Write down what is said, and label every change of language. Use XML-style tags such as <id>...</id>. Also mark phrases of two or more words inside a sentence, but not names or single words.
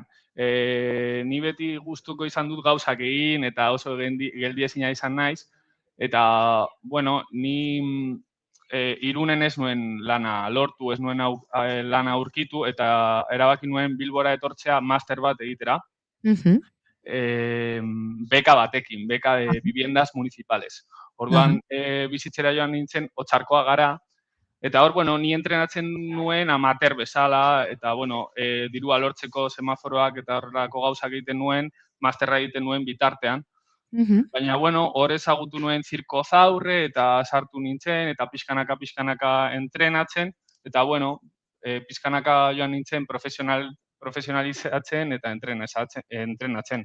<eu>Ni beti gustuko izan dut gauzak egin eta oso geldiezina izan naiz. Eta, bueno, ni Irunen ez nuen lana lortu, ez nuen lana aurkitu eta erabaki nuen Bilbora etortzea master bat egitera. Beka batekin, beka</eu> <es>de viviendas municipales.</es> <eu>Orduan, bizitzera joan nintzen, Otxarkoa gara. Eta hor, bueno, ni entrenatzen nuen amateur bezala, eta, bueno, dirua lortzeko semaforoak eta horrelako gauzak egiten nuen, masterra egiten nuen bitartean. Baina, bueno, hor ezagutu nuen zirko zaurre, eta sartu nintzen, eta pixkanaka entrenatzen, eta, bueno, pixkanaka joan nintzen profesionalizatzen eta entrenatzen.</eu>